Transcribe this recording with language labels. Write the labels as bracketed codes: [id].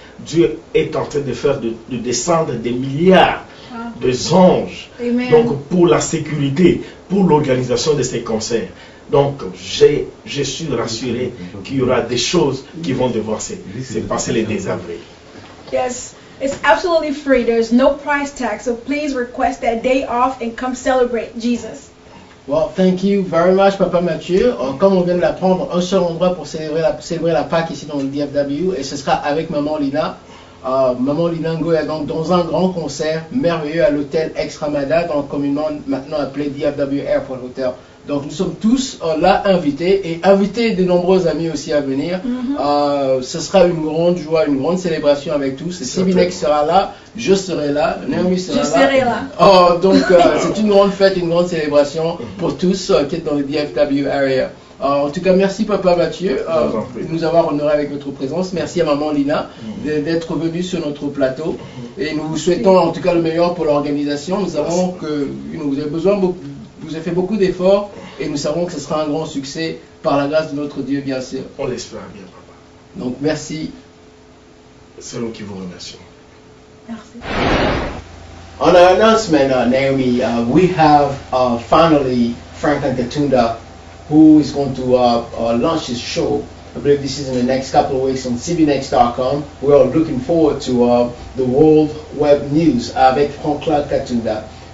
[fr] Dieu est en train de faire de descendre des milliards de anges. Amen. Donc pour la sécurité, pour l'organisation de ces concerts. Donc je suis rassuré qu'il y aura des choses qui vont devoir se passer le 2 avril. [en] Yes, it's absolutely free. There's no price tag, so please request that day off and come celebrate Jesus. Well, thank you very much, Papa Mathieu. [fr] Comme on vient de l'apprendre, un seul endroit pour célébrer la Pâque ici dans le DFW, et ce sera avec Maman Lina. Maman Lina Ngoya, donc dans un grand concert merveilleux à l'hôtel Ex-Ramada, donc communément maintenant appelé DFW Airport Hotel. Donc nous sommes tous là invités et invités de nombreux amis aussi à venir. Ce sera une grande joie, une grande célébration avec tous. CBNext sera là, je serai là, Naomi sera là. Je serai là. Donc c'est une grande fête, une grande célébration pour tous qui sont dans le DFW area. En tout cas, merci Papa Mathieu de nous avoir honoré avec votre présence. Merci à Maman Lina d'être venue sur notre plateau. Et nous vous souhaitons en tout cas le meilleur pour l'organisation. Nous savons que vous avez besoin vous avez fait beaucoup d'efforts et nous savons que ce sera un grand succès par la grâce de notre Dieu, bien sûr. On l'espère bien, Papa. Donc, merci. C'est nous qui vous remercions. Merci. [en] On our announcement, Naomi, we have finally Franklin Katunda, who is going to launch his show I believe this is in the next couple of weeks on cbnext.com. We are looking forward to the World Web News avec Franklin Katunda.